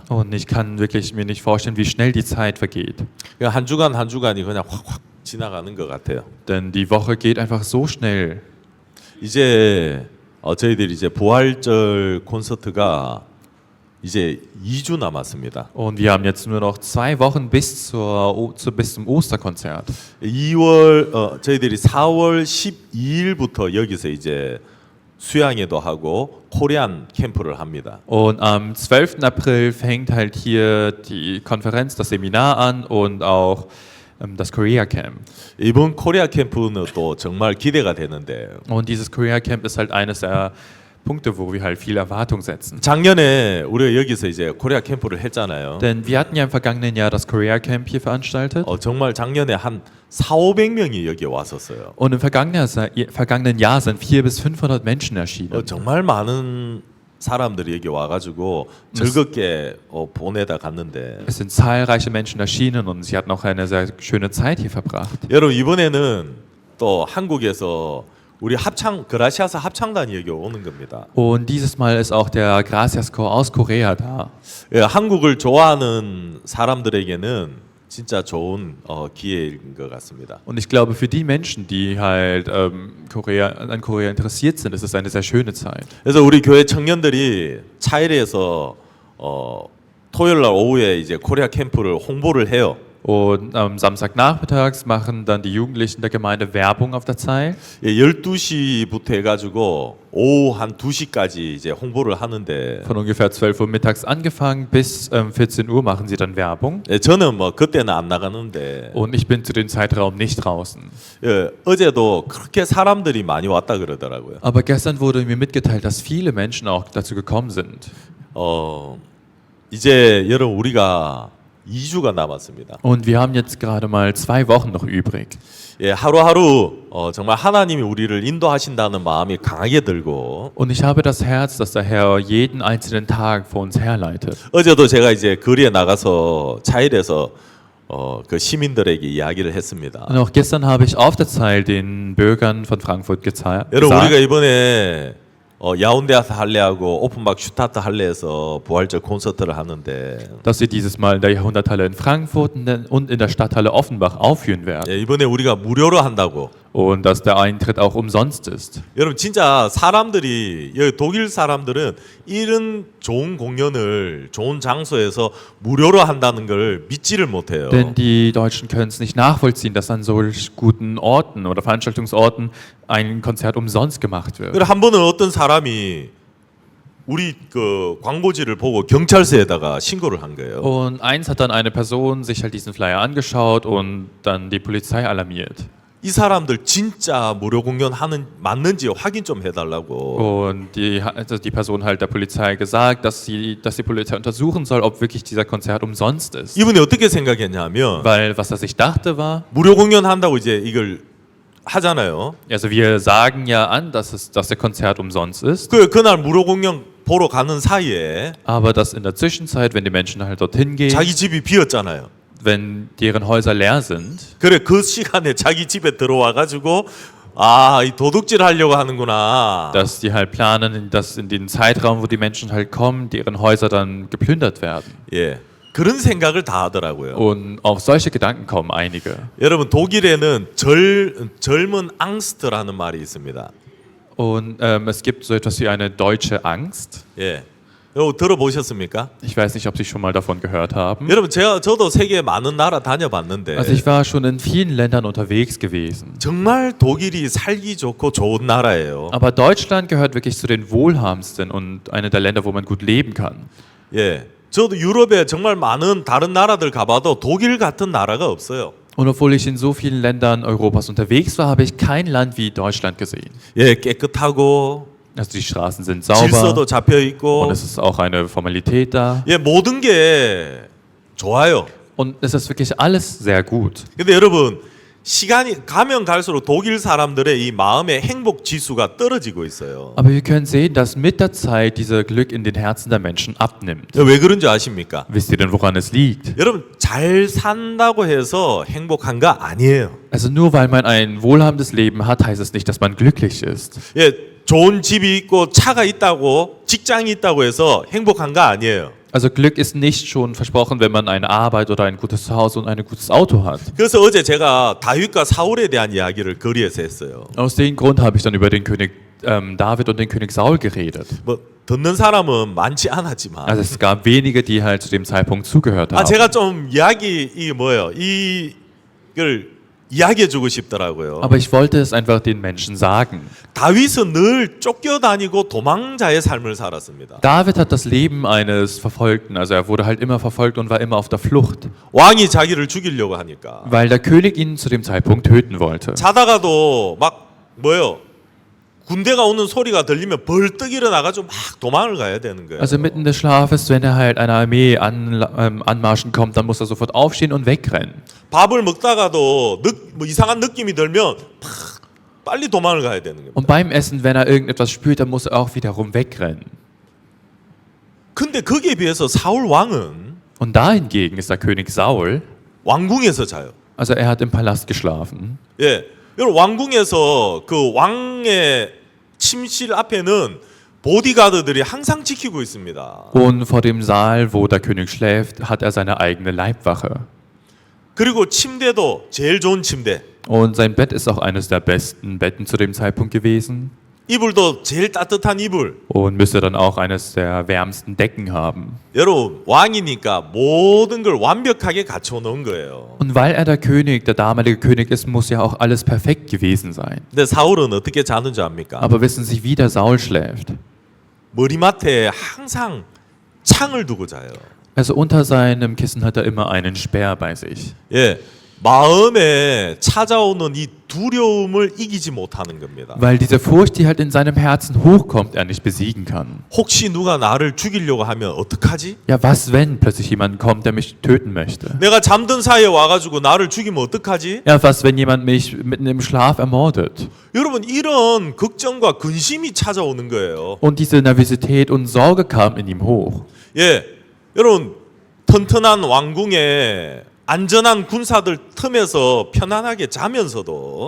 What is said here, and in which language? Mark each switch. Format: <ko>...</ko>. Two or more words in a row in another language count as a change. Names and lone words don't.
<de>Und ich kann wirklich mir nicht vorstellen, wie schnell die Zeit vergeht.</de> <ko>한 주간 한 주간이 그냥 확확 지나가는 것 같아요.</ko> <de>Denn die Woche geht einfach so schnell.</de> <ko>이제 저희들이 이제 부활절 콘서트가 이제 2주 남았습니다.</ko> <de>Und wir haben jetzt nur noch 2 Wochen bis zum Osterkonzert.</de> <ko>2월 저희들이 4월 12일부터 여기서 이제 수양회도 하고 코리안 캠프를 합니다.</ko> <de>Und am 12. April fängt halt hier die Konferenz, das Seminar an und auch das Korea Camp.</de> <ko>이번 코리아 캠프는 또 정말 기대가 되는데</ko> <de>Und dieses Korea Camp ist halt eines der Punkte, wo wir halt viel Erwartung setzen.</de> <ko>작년에 우리가 여기서 이제 코리아 캠프를 했잖아요.</ko> <de>Denn wir hatten ja im vergangenen Jahr das Korea Camp hier veranstaltet.</de> <ko>정말 작년에 한 4,500명이 여기 왔었어요.</ko> <de>Und im vergangenen Jahr sind 400 bis 500 Menschen erschienen.</de> <ko>정말 많은 사람들이 여기 와가지고 즐겁게 보내다 갔는데</ko> <de>Es sind zahlreiche Menschen erschienen und sie hatten auch eine sehr schöne Zeit hier verbracht.</de> <ko>여러분 이번에는 또 한국에서 우리 그라시아스 합창단이 여기 오는 겁니다.</ko> <de>Und dieses Mal ist auch der Gracias Chor aus Korea da.</de> <ko>예, 한국을 좋아하는 사람들에게는 진짜 좋은 기회인 것 같습니다.</ko> <de>Und ich glaube, für die Menschen, die halt an Korea interessiert sind, ist es eine sehr schöne Zeit.</de> <ko>그래서 우리 교회 청년들이 차일에서 토요일 날 오후에 이제 코리아 캠프를 홍보를 해요.</ko> <de>Und am Samstagnachmittags machen dann die Jugendlichen der Gemeinde Werbung auf der Zeil.</de> <ko>예, 12시부터 해가지고 오후 한 2시까지 이제 홍보를 하는데</ko> <de>Von ungefähr 12 Uhr mittags angefangen bis 14 Uhr machen sie dann Werbung.</de> <ko>예, 저는 뭐 그때는 안 나가는데</ko> <de>Und ich bin zu dem Zeitraum nicht draußen.</de> <ko>예, 어제도 그렇게 사람들이 많이 왔다 그러더라고요.</ko> <de>Aber gestern wurde mir mitgeteilt, dass viele Menschen auch dazu gekommen sind.</de> <ko>이제 여러분 우리가 2주가 남았습니다.</ko> <de>Und wir haben jetzt gerade mal 2 Wochen noch übrig.</de> <ko>예, 하루하루 정말 하나님이 우리를 인도하신다는 마음이 강하게 들고</ko> <de>Und ich habe das Herz, dass der Herr jeden einzelnen Tag vor uns herleitet.</de> <ko>어제도 제가 이제 거리에 나가서 차일에서 그 시민들에게 이야기를 했습니다.</ko> <de>Und auch gestern habe ich auf der Zeil den Bürgern von Frankfurt</de> <ko>여러분 우리가</ko> <de>gesagt,</de> <ko>이번에 야운데아스 할레하고 오픈박 슈타트 할레에서 부활절 콘서트를 하는데</ko> <de>dass wir dieses Mal in der Jahrhunderthalle in Frankfurt und in der Stadthalle Offenbach aufführen werden.</de> <ko>예, 이번에 우리가 무료로 한다고.</ko> <de>Und dass der Eintritt auch umsonst ist.</de> <ko>여러분 진짜 사람들이 여기 독일 사람들은 이런 좋은 공연을 좋은 장소에서 무료로 한다는 걸 믿지를 못해요.</ko> <de>Denn die Deutschen können es nicht nachvollziehen, dass an solch guten Orten oder Veranstaltungsorten ein Konzert umsonst gemacht wird.</de> <ko>그래 한 번은 어떤 사람이 우리 그 광고지를 보고 경찰서에다가 신고를 한 거예요.</ko> <de>Und eins hat dann eine Person sich halt diesen Flyer angeschaut und dann die Polizei alarmiert.</de> <ko>이 사람들 진짜 무료 공연하는 맞는지 확인 좀 해달라고.</ko> <de>Und die Person halt der Polizei gesagt, dass die Polizei untersuchen soll, ob wirklich dieser Konzert umsonst ist.</de> <ko>이분이 어떻게 생각했냐면</ko> <de>Weil was er sich dachte war,</de> <ko>무료 공연한다고 이제 이걸 하잖아요.</ko> <de>also wir sagen ja an, dass der Konzert umsonst ist,</de> <ko>그날 무료 공연 보러 가는 사이에</ko> <de>aber dass in der Zwischenzeit, wenn die Menschen halt dorthin gehen,</de> <ko>자기 집이 비었잖아요.</ko> <de>wenn deren Häuser leer sind,</de> <ko>그래 그 시간에 자기 집에 들어와 가지고 이 도둑질 하려고 하는구나.</ko> <de>dass die halt planen, dass in den Zeitraum, wo die Menschen halt kommen, deren Häuser dann geplündert werden.</de> <ko>예. 그런 생각을 다 하더라고요.</ko> <de>Und auf solche Gedanken kommen einige.</de> <ko>여러분 독일에는 젊은 앙스트라는 말이 있습니다.</ko> <de>Und es gibt so etwas wie eine deutsche Angst.</de> <ko>예. 이거 들어보셨습니까?</ko> <de>Ich weiß nicht, ob Sie schon mal davon gehört haben.</de> <ko>여러분 저도 세계 많은 나라 다녀봤는데</ko> <de>Also ich war schon in vielen Ländern unterwegs gewesen.</de> <ko>정말 독일이 살기 좋고 좋은 나라예요.</ko> <de>Aber Deutschland gehört wirklich zu den wohlhabendsten und eine der Länder, wo man gut leben kann.</de> <ko>예. 저도 유럽에 정말 많은 다른 나라들 가봐도 독일 같은 나라가 없어요.</ko> <de>Und obwohl ich in so vielen Ländern Europas unterwegs war, habe ich kein Land wie Deutschland gesehen.</de> <ko>예, 깨끗하고</ko> <de>Also die Straßen sind</de> <ko>질서도</ko> <de>sauber</de> <ko>잡혀 있고</ko> <de>und es ist auch eine Formalität da.</de> <ko>예, 모든 게 좋아요.</ko> <de>Und es ist wirklich alles sehr gut.</de> <ko>근데 여러분 시간이 가면 갈수록 독일 사람들의 이 마음의 행복 지수가 떨어지고 있어요.</ko> <de>Aber wir können sehen, dass mit der Zeit dieser Glück in den Herzen der Menschen abnimmt.</de> <ko>왜 그런지 아십니까?</ko> <de>Wisst ihr denn, woran es liegt?</de> <ko>여러분 잘 산다고 해서 행복한 거 아니에요.</ko> <de>Also nur weil man ein wohlhabendes Leben hat, heißt es nicht, dass man glücklich ist.</de> <ko>예, 좋은 집이 있고 차가 있다고 직장이 있다고 해서 행복한 거 아니에요.</ko> <de>Also Glück ist nicht schon versprochen, wenn man eine Arbeit oder ein gutes Zuhause und ein gutes Auto hat.</de> <ko>그래서 어제 제가 다윗과 사울에 대한 이야기를 거리에서 했어요.</ko> <de>Aus dem Grund habe ich dann über den König David und den König Saul geredet.</de> <ko>뭐 듣는 사람은 많지 않았지만</ko> <de>Also es gab wenige, die halt zu dem Zeitpunkt zugehört haben.</de> <ko>제가 좀 이야기 이게 뭐예요? 이걸 이야기해주고 싶더라고요.</ko> <de>Aber ich wollte es einfach den Menschen sagen.</de> <ko>다윗은 늘 쫓겨다니고 도망자의 삶을 살았습니다.</ko> <de>David hat das Leben eines Verfolgten, also er wurde halt immer verfolgt und war immer auf der Flucht,</de> <ko>왕이 자기를 죽이려고 하니까</ko> <de>weil der König ihn zu dem Zeitpunkt töten wollte.</de> <ko>자다가도 막 뭐요? 군대가 오는 소리가 들리면 벌떡 일어나가지고 막 도망을 가야 되는 거예요.</ko> <de>Also mitten des Schlafes, wenn er halt einer Armee anmarschen kommt, dann muss er sofort aufstehen und wegrennen.</de> <ko>밥을 먹다가도 뭐 이상한 느낌이 들면 팍 빨리 도망을 가야 되는 겁니다.</ko> <de>Und beim Essen, wenn er irgendetwas spürt, dann muss er auch wiederum wegrennen.</de> <ko>근데 거기에 비해서 사울 왕은</ko> <de>Und da hingegen ist der König Saul,</de> <ko>왕궁에서 자요.</ko> <de>also er hat im Palast geschlafen.</de> <ko>예, 여러분 왕궁에서 그 왕의 침실 앞에는 보디가드들이 항상 지키고 있습니다.</ko> <de>Und vor dem Saal, wo der König schläft, hat er seine eigene Leibwache.</de> <ko>그리고 침대도 제일 좋은 침대.</ko> <de>Und sein Bett ist auch eines der besten Betten zu dem Zeitpunkt gewesen.</de> <ko>이불도 제일 따뜻한 이불.</ko> <de>Und müsste dann auch eines der wärmsten Decken haben.</de> <ko>여러분 왕이니까 모든 걸 완벽하게 갖춰 놓은 거예요.</ko> <de>Und weil er der König, der damalige König ist, muss ja auch alles perfekt gewesen sein.</de> <ko>근데 사울은 어떻게 자는 줄 압니까?</ko> <de>Aber wissen Sie, wie der Saul schläft?</de> <ko>머리맡에 항상 창을 두고 자요.</ko> <de>Also unter seinem Kissen hat er immer einen Speer bei sich.</de> <ko>예, 마음에 찾아오는 이 두려움을 이기지 못하는 겁니다.</ko> <de>Weil diese Furcht, die halt in seinem Herzen hochkommt, er nicht besiegen kann.</de> <ko>혹시 누가 나를 죽이려고 하면 어떡하지?</ko> <de>Ja, was wenn plötzlich jemand kommt, der mich töten möchte?</de> <ko>내가 잠든 사이에 와가지고 나를 죽이면 어떡하지?</ko> <de>Ja, was wenn jemand mich mitten im Schlaf ermordet?</de> <ko>여러분 이런 걱정과 근심이 찾아오는 거예요.</ko> <de>Und diese Nervosität und Sorge kam in ihm hoch.</de> <ko>예, 여러분 튼튼한 왕궁에 안전한 군사들 틈에서 편안하게 자면서도</ko>